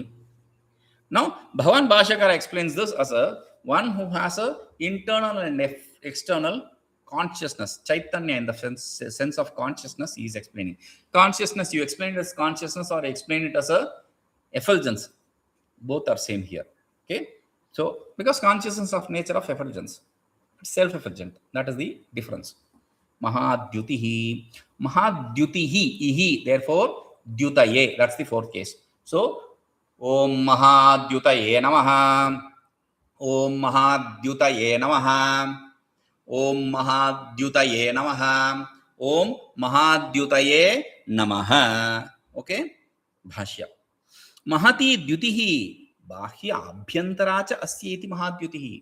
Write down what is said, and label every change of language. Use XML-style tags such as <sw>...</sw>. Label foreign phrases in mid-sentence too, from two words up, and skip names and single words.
<en>Now, Bhagavan Bhāshyakara explains this as one who has a internal and external consciousness, Chaitanya, in the sense of consciousness, he is explaining. Consciousness, you explain it as consciousness or explain it as a effulgence. Both are same here. Okay. So, because consciousness of nature of effulgence, it's self-effulgent. That is the difference.</en> <sa>Mahādyutiḥ, Mahādyutiḥ, ihi,</sa> <en>therefore, dyutaye, that's the fourth case. So,</en> <sa>Om Mahādyutaye Namaha, Om Mahādyutaye Namaha, Om Mahādyutaye Namaha, Om Mahādyutaye Namaha.</sa> <en>Okay? Bhashya.</en> <sa>Mahati dyutihi bahyābhyantarā asyeti mahādyutiḥ.</sa>